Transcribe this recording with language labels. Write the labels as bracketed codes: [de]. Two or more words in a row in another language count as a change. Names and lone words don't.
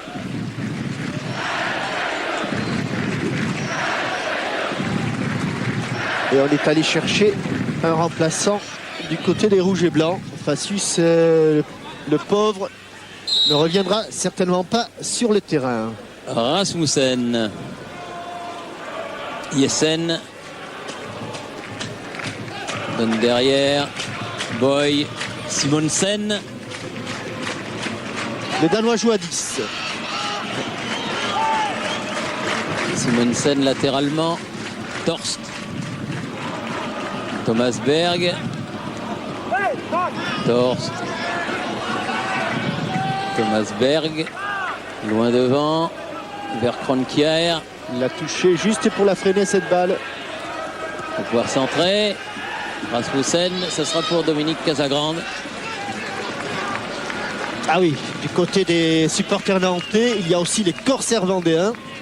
[fr] Et on est allé chercher un remplaçant du côté des Rouges et Blancs. Facius, le pauvre, ne reviendra certainement pas sur le terrain. Rasmussen. Jessen. Donne derrière. Boy. Simonsen. Le Danois joue à 10. Simonsen latéralement. Torst. Thomas Berg. Torst. Thomas Berg. Loin devant. Vers Kroenkejaer. Il l'a touché juste pour la freiner, cette balle. Pour pouvoir centrer. Rasmussen, ce sera pour Dominique Casagrande. Ah oui, du côté des supporters nantais, il y a aussi les Corsaires vendéens.